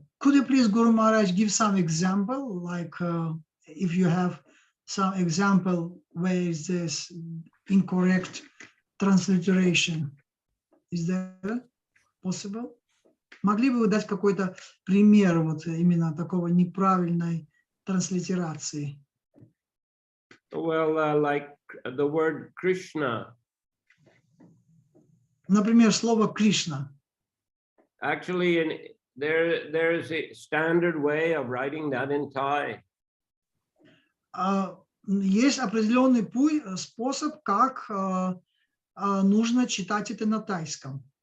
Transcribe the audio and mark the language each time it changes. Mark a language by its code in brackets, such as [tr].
[en] Could you please, Guru Maharaj, give some example, like if you have some example where is this incorrect transliteration? Is that possible? [ru] Могли бы вы дать какой-то пример вот именно такого неправильной транслитерации? [en] Well, like the word Krishna. [ru] Например, слово Кришна. [en] Actually, there's a standard way of writing that in Thai. [ru] Есть определенный способ, как нужно читать это на тайском.